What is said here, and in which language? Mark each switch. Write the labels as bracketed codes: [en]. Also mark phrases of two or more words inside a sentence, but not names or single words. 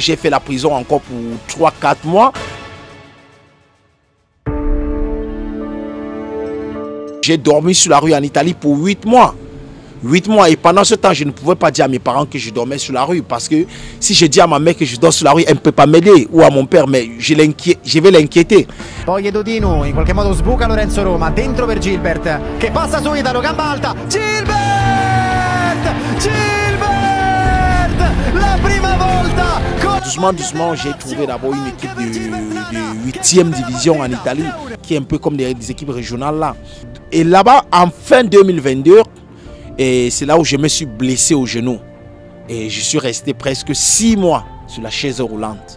[fr] J'ai fait la prison encore pour 3-4 mois. J'ai dormi sur la rue en Italie pour 8 mois. 8 mois et pendant ce temps, je ne pouvais pas dire à mes parents que je dormais sur la rue parce que si je dis à ma mère que je dors sur la rue, elle ne peut pas m'aider ou à mon père, mais je vais l'inquiéter. [it] Poi Dodino in qualche modo sbuca Lorenzo Roma, dentro per Gilbert che passa su Italo, gamba alta, Gilbert! Gilbert! La prima volta! [fr] Doucement, doucement, j'ai trouvé d'abord une équipe de 8e division en Italie qui est un peu comme des équipes régionales là. Et là-bas, en fin 2022, et c'est là où je me suis blessé au genou. Et je suis resté presque 6 mois sur la chaise roulante.